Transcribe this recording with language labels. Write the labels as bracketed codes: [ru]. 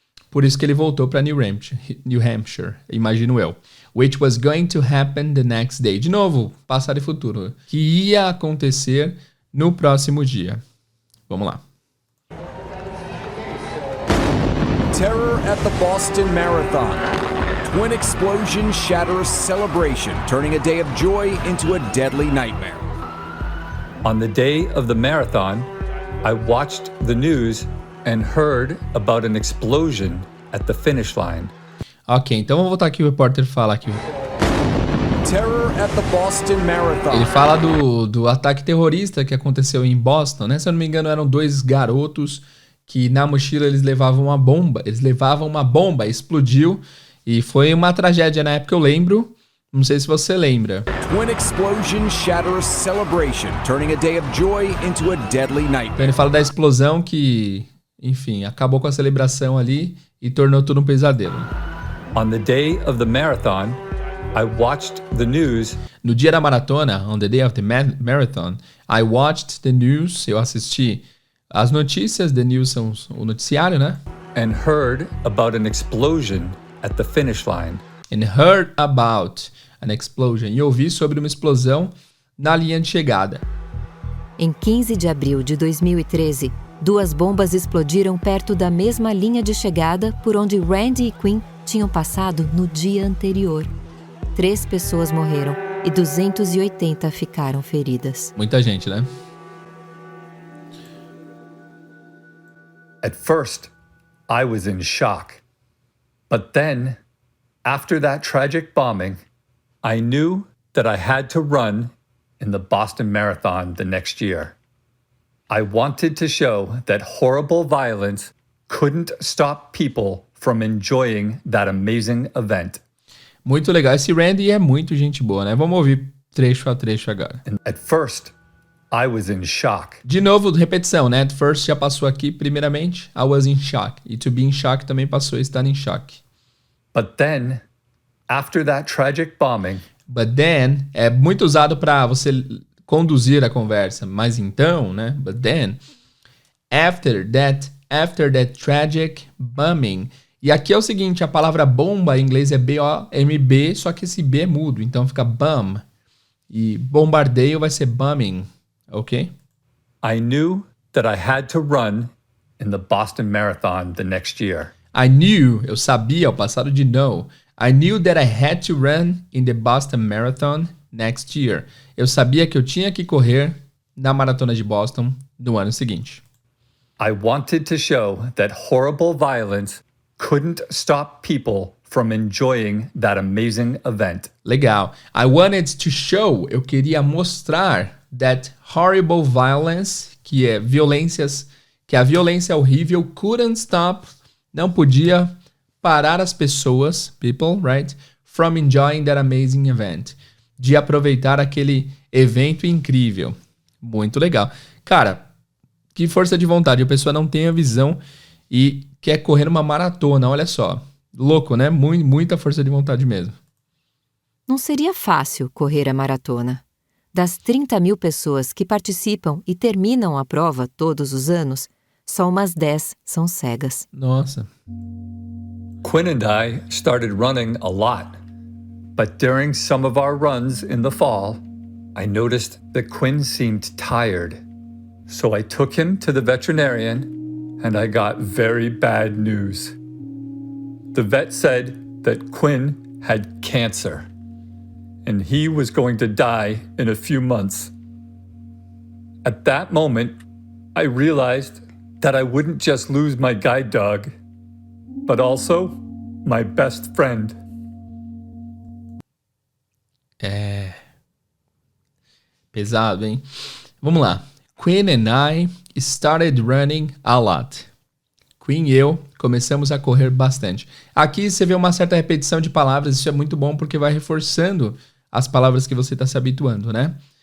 [pt] Por isso que ele voltou para New Hampshire, imagino eu. [en] Which was going to happen the next day. [pt] De novo, passado e futuro. Que ia acontecer no próximo dia. Vamos lá. [en] Terror at the Boston Marathon. Twin explosions shatter a celebration, turning a day of joy into a deadly nightmare. On the day of the marathon, I watched the news and heard about an explosion at the finish line. [pt] Ok, então vamos voltar aqui, o repórter fala aqui. [en] Terror at the Boston Marathon. [pt] Ele fala do ataque terrorista que aconteceu em Boston, né? Se eu não me engano, eram 2 garotos que na mochila eles levavam uma bomba, explodiu e foi uma tragédia na época, eu lembro. Não sei se você lembra. [en] Twin explosions shatter a celebration, turning a day of joy into a deadly nightmare. [pt] Então ele fala da explosão que, enfim, acabou com a celebração ali e tornou tudo um pesadelo. [en] On the day of the marathon, I watched the news. [pt] No dia da maratona, [en] on the day of the marathon, I watched the news. [pt] Eu assisti as notícias. [en] The news [pt] são o noticiário, né? [en] And heard about an explosion at the finish line. And heard about an explosion. [pt] E ouvi sobre uma explosão na linha de chegada. Em 15 de abril de 2013, 2 bombas explodiram perto da mesma linha de chegada por onde Randy e Quinn tinham passado no dia anterior. 3 pessoas morreram e 280 ficaram feridas. Muita gente, né? [en] At first, I was in shock. But then, after that tragic bombing, I knew that I had to run in the Boston Marathon the next year. I wanted to show that horrible violence couldn't stop people from enjoying that amazing event. [pt] Muito legal. Esse Randy é muito gente boa, né? Vamos ouvir trecho a trecho agora. [en] And at first, I was in shock. [pt] De novo, repetição, né? [en] At first [pt] já passou aqui, primeiramente. [en] I was in shock. E to be in shock [pt] também passou estar em choque. [en] But then, after that tragic bombing, But then [pt] é muito usado para você conduzir a conversa. Mas então, né? [en] But then, after that tragic bombing. [pt] E aqui é o seguinte, a palavra bomba em inglês é B-O-M-B, só que esse B é mudo, então fica bomb. E bombardeio vai ser bombing, ok? [en] I knew that I had to run in the Boston Marathon the next year. [pt] Eu sabia, o passado de know. [en] I knew that I had to run in the Boston Marathon next year. [pt] Eu sabia que eu tinha que correr na maratona de Boston no ano seguinte. [en] I wanted to show that horrible violence couldn't stop people from enjoying that amazing event. [pt] Legal. [en] I wanted to show, [pt] eu queria mostrar [en] that horrible violence, [pt] que é a violência horrível [en] couldn't stop, [pt] não podia parar as pessoas, people, right, [en] from enjoying that amazing event, [pt] de aproveitar aquele evento incrível. Muito legal. Cara, que força de vontade. A pessoa não tem a visão e quer correr uma maratona, olha só. Louco, né? Muita força de vontade mesmo. Não seria fácil correr a maratona. Das 30 mil pessoas que participam e terminam a prova todos os anos, só umas 10 são cegas. Nossa. [en] Quinn and I started running a lot, but during some of our runs in the fall, I noticed that Quinn seemed tired. So I took him to the veterinarian and I got very bad news. The vet said that Quinn had cancer and he was going to die in a few months. At that moment, I realized that I wouldn't just lose my guide dog, but also my best friend. [pt] Pesado, hein? Vamos lá. [en] Quinn and I started running a lot. [pt] Quinn e eu começamos a correr bastante. Aqui você vê uma certa repetição de palavras, isso é muito bom porque vai reforçando as palavras que você está se habituando, né?